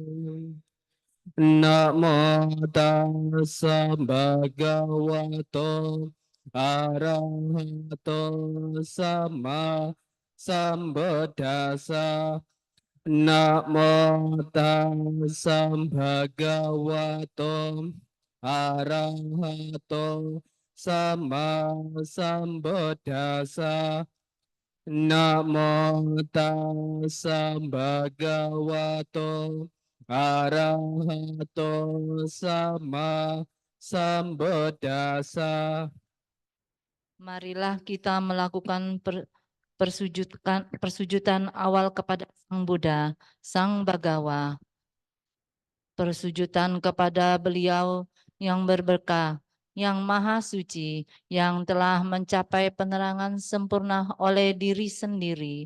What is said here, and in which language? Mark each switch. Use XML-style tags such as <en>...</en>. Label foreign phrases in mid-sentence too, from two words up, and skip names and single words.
<pi>Namo Tassa Bhagavato Arahato Sama Sambuddhassa Namo Tassa Bhagavato Arahato Sama Sambuddhassa Namo Tassa Bhagavato Arahato Sama Sambuddhassa.</pi> <id>Marilah kita melakukan persujudan awal kepada Sang Buddha, Sang Bagawa. Persujudan kepada beliau yang berberkah, yang maha suci, yang telah mencapai penerangan sempurna oleh diri sendiri.</id>